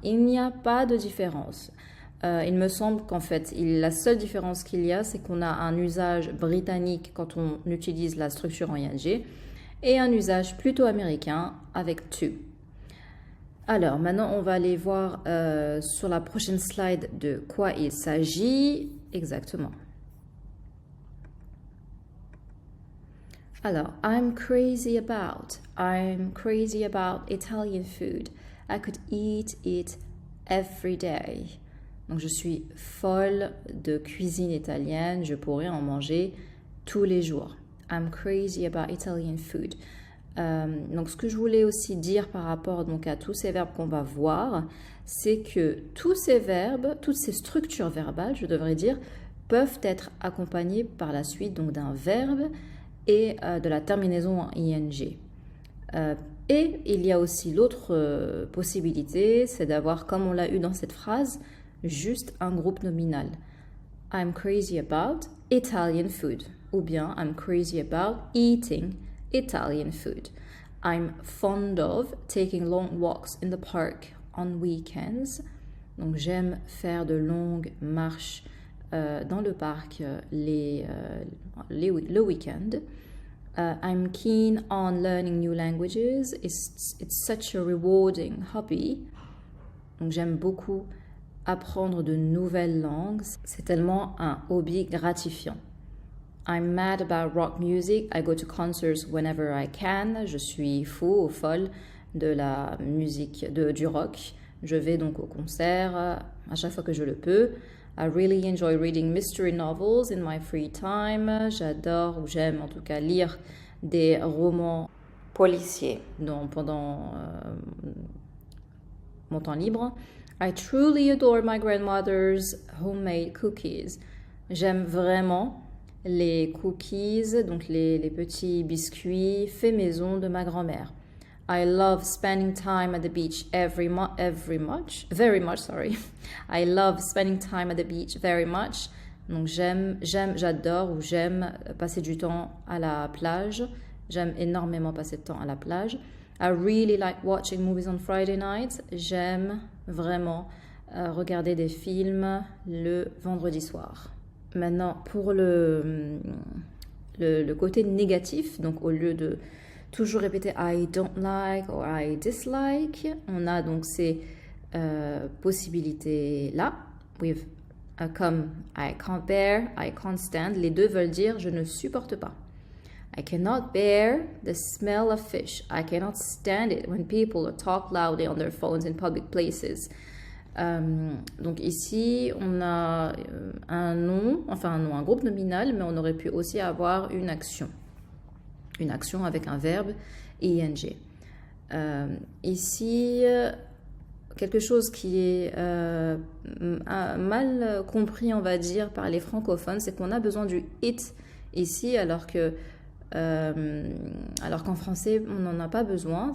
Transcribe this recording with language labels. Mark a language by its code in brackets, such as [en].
[fr] Il n'y a pas de différence. Il me semble qu'en fait, la seule différence qu'il y a, c'est qu'on a un usage britannique quand on utilise la structure en ing et un usage plutôt américain avec to. Alors, maintenant, on va aller voir sur la prochaine slide de quoi il s'agit exactement. [en] Alors, I'm crazy about Italian food. I could eat it every day. [fr] Donc, je suis folle de cuisine italienne. Je pourrais en manger tous les jours. [en] I'm crazy about Italian food. [fr] Donc, ce que je voulais aussi dire par rapport donc, à tous ces verbes qu'on va voir, c'est que tous ces verbes, toutes ces structures verbales, je devrais dire, peuvent être accompagnées par la suite donc, d'un verbe et de la terminaison en ing. Et il y a aussi l'autre possibilité, c'est d'avoir, comme on l'a eu dans cette phrase, juste un groupe nominal. [en] I'm crazy about Italian food. [fr] Ou bien [en] I'm crazy about eating Italian food. I'm fond of taking long walks in the park on weekends. [fr] Donc j'aime faire de longues marches dans le parc le week-end. [en] I'm keen on learning new languages. It's such a rewarding hobby. [fr] Donc j'aime beaucoup apprendre de nouvelles langues. C'est tellement un hobby gratifiant. [en] I'm mad about rock music. I go to concerts whenever I can. [fr] Je suis fou ou folle de la musique, du rock. Je vais donc au concert à chaque fois que je le peux. [en] I really enjoy reading mystery novels in my free time. [fr] J'adore ou j'aime en tout cas lire des romans policiers pendant mon temps libre. [en] I truly adore my grandmother's homemade cookies. [fr] J'aime vraiment les cookies, donc les petits biscuits faits maison de ma grand-mère. [en] I love spending time at the beach very much. I love spending time at the beach very much. [fr] Donc j'adore ou j'aime passer du temps à la plage. J'aime énormément passer de temps à la plage. [en] I really like watching movies on Friday nights. [fr] J'aime vraiment regarder des films le vendredi soir. Maintenant, pour le côté négatif, donc au lieu de toujours répéter [en] I don't like or I dislike, [fr] on a donc ces possibilités-là, comme [en] I can't bear, I can't stand. [fr] Les deux veulent dire je ne supporte pas. [en] I cannot bear the smell of fish. I cannot stand it when people talk loudly on their phones in public places. [fr] Donc ici, on a un groupe nominal, mais on aurait pu aussi avoir une action avec un verbe ing. Ici, quelque chose qui est mal compris, on va dire, par les francophones, c'est qu'on a besoin du it ici, alors qu'en français, on n'en a pas besoin.